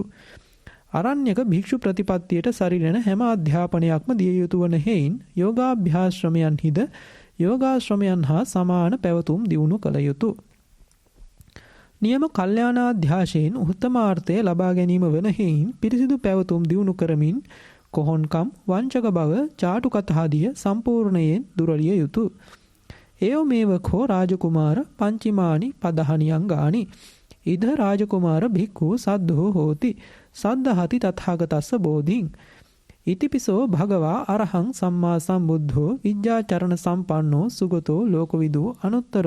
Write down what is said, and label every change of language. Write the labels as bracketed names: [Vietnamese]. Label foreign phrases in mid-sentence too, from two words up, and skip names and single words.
[Sinhala] අරණ්‍යක භික්ෂු ප්‍රතිපත්තියට සරිලන හැම අධ්‍යාපනයක්ම දිය යුතු වන හේයින් යෝගාභ්‍යාශ්‍රමයන්හිද යෝගාශ්‍රමයන් හා සමාන පැවතුම් දියුණු කළ යුතුය. නියම කල්යාණාධ්‍යාශයෙන් උත්තමාර්ථය ලබා ගැනීම වන හේයින් පිරිසිදු පැවතුම් දියුණු කරමින් කොහොන්කම්, වංචක බව, චාටු කතාදිය සම්පූර්ණයෙන් දුරලිය යුතුය. [Pali] ඒව මේවකෝ රාජකුමාර පංචිමානි පදහනියං ගානි ඉද රාජකුමාර භික්ඛු සද්ධෝ හෝති සද්ධහති තථාගතස්ස බෝධින් ඉතිපිසෝ භගවා අරහං සම්මා සම්බුද්ධෝ විද්‍යාචරණ සම්පන්නෝ සුගතෝ ලෝකවිදු අනුත්තරෝ